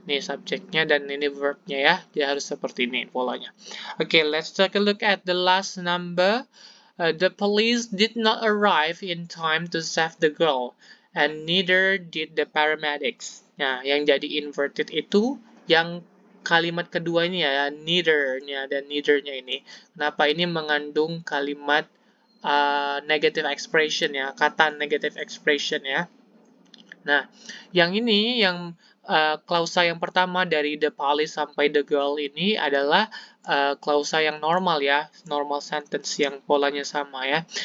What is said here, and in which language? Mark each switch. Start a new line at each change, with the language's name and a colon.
Indonesian: Nih subjeknya dan ini verb-nya ya. Dia harus seperti ini polanya.
English: Oke, let's take a look at the last number. The police did not arrive in time to save the girl, and neither did the paramedics.
Indonesian: Nah, yang jadi inverted itu yang kalimat kedua ini ya, neither-nya dan neither-nya ini. Kenapa ini mengandung kalimat negative expression ya, kata negative expression ya. Nah, yang ini, yang klausa yang pertama dari the police sampai the girl ini adalah klausa yang normal ya, normal sentence yang polanya sama ya.